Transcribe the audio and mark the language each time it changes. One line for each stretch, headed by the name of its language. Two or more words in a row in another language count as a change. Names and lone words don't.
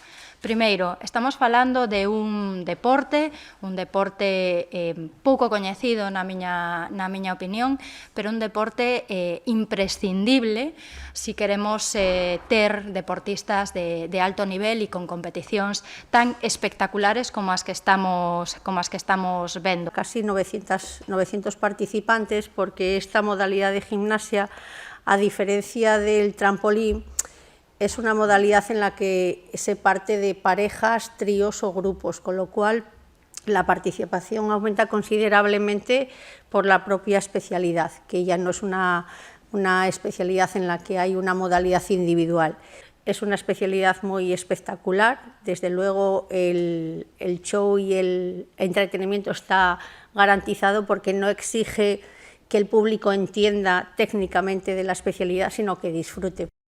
Galician: Primeiro, estamos falando de un deporte pouco coñecido na miña opinión, pero un deporte imprescindible si queremos ter deportistas de alto nivel e con competicións tan espectaculares como as que estamos vendo.
Spanish: Casi 900 participantes, porque esta modalidad de gimnasia, a diferencia del trampolín, es una modalidad en la que se parte de parejas, tríos o grupos, con lo cual la participación aumenta considerablemente por la propia especialidad, que ya no es una especialidad en la que hay una modalidad individual. Es una especialidad muy espectacular, desde luego el show y el entretenimiento está garantizado porque no exige que el público entienda técnicamente de la especialidad, sino que disfrute.